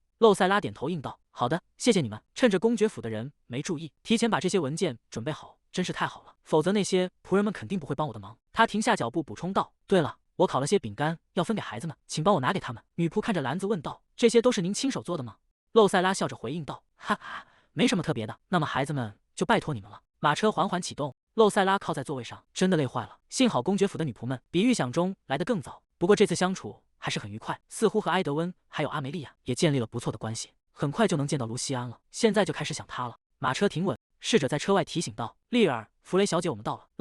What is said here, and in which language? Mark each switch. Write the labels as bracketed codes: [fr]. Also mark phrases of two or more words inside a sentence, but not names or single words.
[zh] 露塞拉點頭應道：“好的，謝謝你們。”趁着公爵府的人沒注意，提前把這些文件準備好，真是太好了，否則那些僕人們肯定不會幫我的忙。他停下腳步補充道：“對了，我烤了些餅乾，要分給孩子們，請幫我拿給他們。” 女僕看着籃子問道：“這些都是您親手做的嗎？”露塞拉笑着回應道：“哈哈，沒什麼特別的。那麼孩子們就拜託你們了。” 馬車緩緩啟動，露塞拉靠在座位上，真的累壞了。幸好公爵府的女僕們比預想中來得更早，不過這次相處還是很愉快，似乎和埃德溫還有阿梅利亞也建立了不錯的關係。很快就能見到盧西安了，現在就開始想他了。馬車停穩，侍者在車外提醒道：“利爾弗雷小姐，我們到了。”